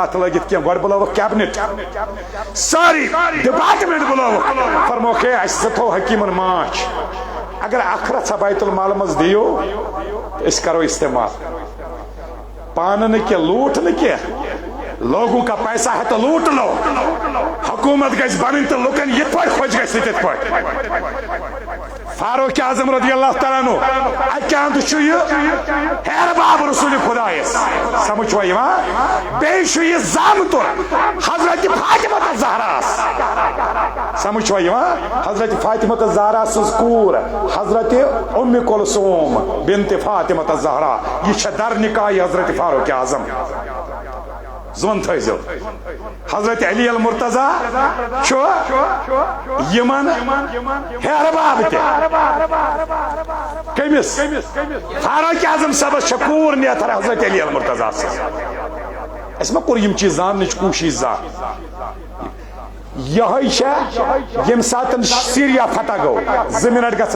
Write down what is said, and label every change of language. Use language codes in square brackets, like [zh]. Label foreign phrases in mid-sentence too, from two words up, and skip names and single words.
[ks] اتھ لٲگِتھ کینٛہہ گۄڈٕ بُلٲوُکھ کیبنِٹ سٲری ڈپارٹمنٹ بُلٲوُکھ فرموکھ ہے اسہِ ہسا تھوٚو حکیٖمن ماچھ اگر اکھ رژھا بیت المال منٛز دِیِو أسۍ کرو استعمال پانہٕ نہٕ کینٛہہ لوٗٹھ نہٕ کینٛہہ [ur] لوگوں کا پیسہ ہے تو لوٹ لو [ks] حکومت گژھِ بنٕنۍ تہٕ لُکن یِتھ پٲٹھۍ خۄش گژھِ تِتھ پٲٹھۍ فاروق اعظم [ar] رضی اللہ تعالیٰ عنہ [ks] اکہِ انٛدٕ چھُ یہِ ہیر باب رسول خدایس سمجھ چھُوا یِوان بیٚیہِ چھُ یہِ زامتُر حضرت فاطمہ زہراس سمجھ چھُوا یِوان حضرت فاطمہ زہرا سٕنٛز کوٗر حضرت اُمہِ کلثوم بنت فاطمہ زہرا یہِ چھےٚ در نکاح حضرت فاروق اعظم زون تھٲیزیو حضرت علی المرتضیٰ چھُ یِمن ہیرٕ باب تہِ کٔمِس فاروق اعظم صٲبس چھےٚ کوٗر نیتھر حضرت علی المرتضیٰ سٕنٛز اَسہِ ما کوٚر یِم چیٖز زاننٕچ کوٗشِش زانٛہہ یہے چھےٚ ییٚمہِ ساتہٕ سیٖریا فتح گوٚو 2 منٹ گژھن